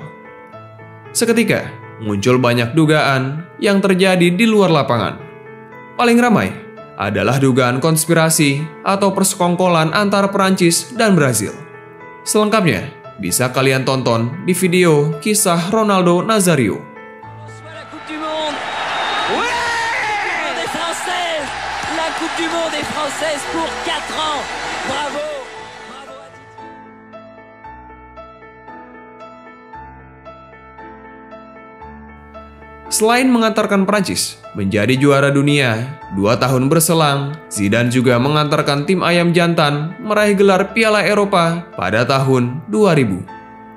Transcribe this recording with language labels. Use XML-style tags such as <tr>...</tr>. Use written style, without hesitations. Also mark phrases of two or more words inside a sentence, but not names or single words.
<id>Seketika muncul banyak dugaan yang terjadi di luar lapangan. Paling ramai adalah dugaan konspirasi atau persekongkolan antara Perancis dan Brazil. Selengkapnya bisa kalian tonton di video kisah Ronaldo Nazario.</id> <fr>La Coupe du Monde. Ouais! Des Françaises. La Coupe du Monde est française pour 4 ans. Bravo.</fr> <id>Selain mengantarkan Prancis menjadi juara dunia, 2 tahun berselang, Zidane juga mengantarkan tim ayam jantan meraih gelar Piala Eropa pada tahun 2000.</id>